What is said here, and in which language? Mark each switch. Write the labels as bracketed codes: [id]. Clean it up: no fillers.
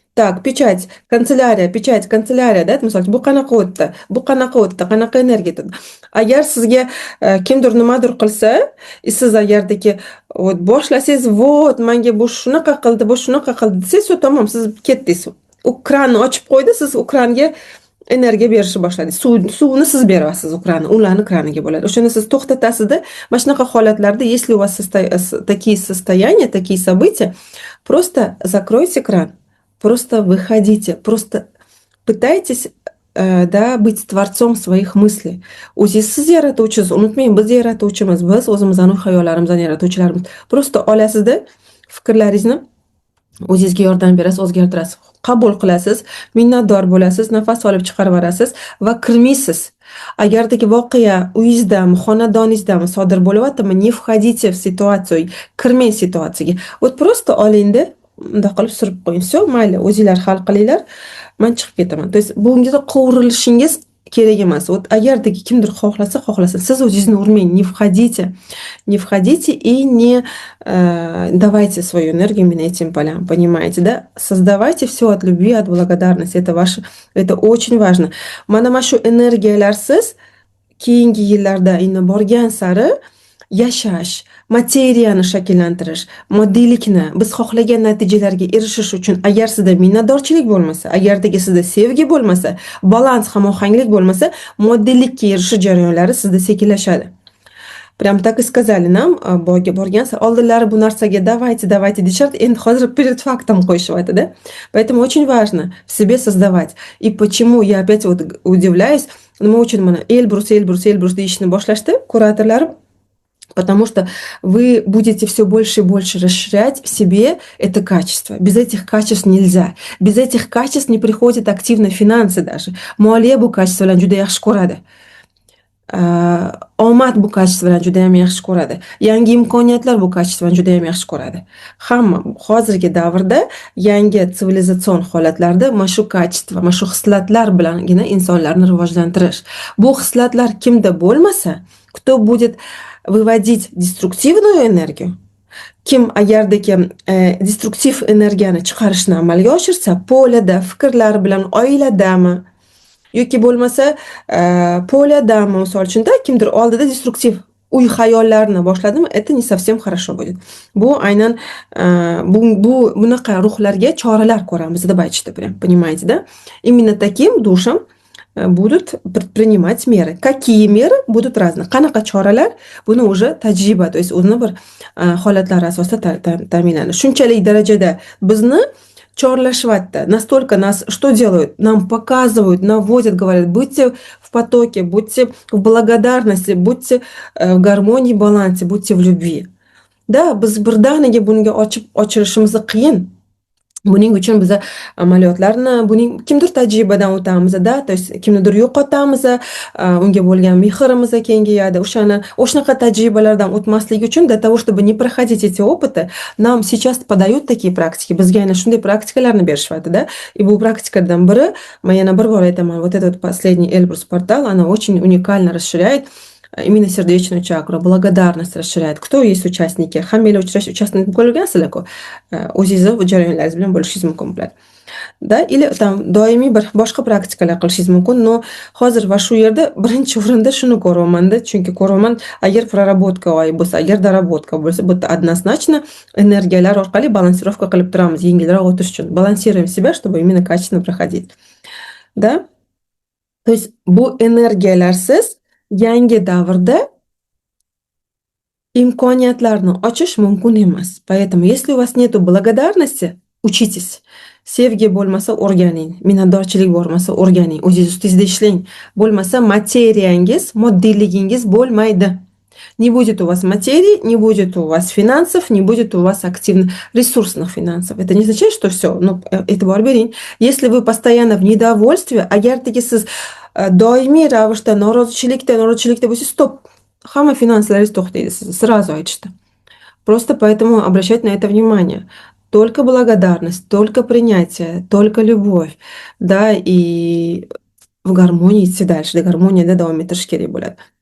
[uz] Так, pechat, kanselyariya, да, misol, bu qanaqa o'tdi, qanaqa energiya. Agar sizga kimdir nimadir qilsa, siz agardaki boshlasangiz, вот, menga bu shunaqa qildi, desangiz, tamom, siz ketdingiz. U kranni ochib qo'ydi, siz u kranga energiya berishni boshladi. Suvni siz beryapsiz u kran, ularni kraniga bo'ladi. O'shanda siz to'xtatasizda, mana shunaqa holatlarda, [ru] если у вас такие состояния, такие события, просто закройте кран, просто выходите, просто pытайтесь да, быть tворцом своих мыслей. [uz] O'zingiz siz yaratuvchisiz. Unutmang, biz yaratuvchimiz. Biz o'zimizning xayollarimizni yaratuvchilarimiz. Просто olasizda fikrlaringizni o'zingizga yordam berasiz, o'zgartirasiz, qabul qilasiz, minnatdor bo'lasiz, nafas olib chiqarib yuborasiz va kirmaysiz. Agardagi voqea uyingizdami, xonadoningizda sodir bo'lyaptimi, [ru] не входите в ситуацию, [uz] kirmang situatsiyaga. [ru] Вот просто [uz] olingda, bunday qilib surib qo'ying. Все, mayli, o'zingizlar hal qilinglar. Men chiqib ketaman. То есть bunga qovurilishingiz kerak emas. [ru] Вот [uz] agardagi kimdir xohlasa, siz o'zingizni urmang, [ru] не входите и не давайте свою энергию именно этим полям, понимаете, да? Создавайте все от любви, от благодарности. Это очень важно. [uz] Mana shu energiyalarsiz keyingi yillarda endi borgan sari yashash, materiyani shakllantirish, moddiylikni biz xohlagan natijalarga erishish uchun agar sizda minnatdorchilik bo'lmasa, agardagi sizda sevgi bo'lmasa, balans, hamohanglik bo'lmasa, moddiylikka erishish jarayonlari sizda sekinlashadi. [ru] Прям так и сказали нам, [uz] borgan sari oldinlari bu narsaga давайте deyishardi, endi hozir [ru] перед фактом [uz] qo'yishyapti, да? [ru] Поэтому очень важно в себе создавать. И почему я опять вот удивляюсь, [uz] nima uchun mana Elbrus deyishni boshlashdi kuratorlar? [ru] Потому что вы будете все больше и больше расширять в себе это качество. Без этих качеств нельзя. Без этих качеств не приходят активно финансы даже. [uz] Moliya bu kачество bilan juda yaxshi ko'radi. Omad bu kачество bilan juda ham yaxshi ko'radi. Yangi imkoniyatlar bu kачество bilan juda ham yaxshi ko'radi. Hamma hozirgi davrda yangi sivilizatsion holatlarda mana shu kачество, mana shu xislatlar bilangina insonlarni rivojlantirish. Bu xislatlar kimda bo'lmasa, [ru] кто будет выводить деструктивную энергию, [uz] kim agardagi destruktiv energiyani chiqarishni amalga oshirsa, polada, fikrlar bilan oiladami yoki bo'lmasa poliyadami, misol uchun, kimdir oldida destruktiv uy hayollarni boshladimi, [ru] это не совсем хорошо будет. [uz] Bu aynan bunaqa ruhlarga choralar ko'ramiz deb aytishdi, [ru] понимаете, да? Именно таким душам будут предпринимать меры. Какие меры будут разные? [uz] Qanaqa choralar? Buni уже tajriba, то есть o'zini bir holatlar asosida ta'minlanish. Shunchalik darajada bizni chorlashyapti. [ru] Настолько нас что делают? Нам показывают, наводят, говорят, будьте в потоке, будьте в благодарности, будьте в гармонии, балансе, будьте в любви. [uz] Да, biz birdaniga bunga ochilishimiz qiyin. Buning uchun biz amaliyotlarni, buning kimdir tajribadan o'tamiz-da, [ru] то есть [uz] kimnidir yo'qotamiz, unga bo'lgan mehrimiz kengayadi. O'shanaqa tajribalardan o'tmaslik uchun, [ru] для того, чтобы не проходить эти опыты, нам сейчас подают такие практики. [uz] Bizga yana shunday praktikalarni berishyapti-da. [ru] И [uz] bu praktikalardan biri, men yana bir bor aytaman, [ru] вот этот последний Эльбрус портал, она очень уникально расширяет именно сердечную чакру, благодарность расширяет. Кто есть участники? [uz] Hammalar участник bo'lgansizlar-ku. O'zingizni jarayonlaringiz bilan bo'lishingiz mumkin bo'ladi. Da, или там doimiy bir boshqa praktikalar qilishingiz mumkin. Но hozir va shu yerda birinchi o'rinda shuni ko'ryapman-da, chunki ko'ryapman, agar проработка bo'lsa, agar dоработка bo'lsa, bu однозначно energiyalar orqali balansirovka qilib turamiz, yengilroq o'tish uchun. [ru] Balansiруем себя, чтобы именно качественно проходить. Да? То есть [uz] bu energiyalarsiz yangi davrda imkoniyatlarni ochish mumkin emas. [ru] Поэтому если у вас нету благодарности, учитесь. [uz] Sevgi bo'lmasa o'rganing, minnatdorchilik bo'lmasa o'rganing, o'zingiz ustingizda ishlang. Bo'lmasa materiyangiz, moddiyligingiz bo'lmaydi. [ru] Не будет у вас материи, не будет у вас финансов, не будет у вас активных ресурсных финансов. Это не означает, что все, но [uz] e'tibor bering. [ru] Если вы постоянно в недовольстве, [uz] agardagi siz doimiy ravishda norozichilikda bo'lsa, stop, hamma finanslaringiz to'xtaydi, sizni сразу aytishdi. [ru] Просто поэтому обращать на это внимание. Только благодарность, только принятие, только любовь, да, и в гармонии идти дальше, до гармонии [uz] davom etish kerak bo'ladi.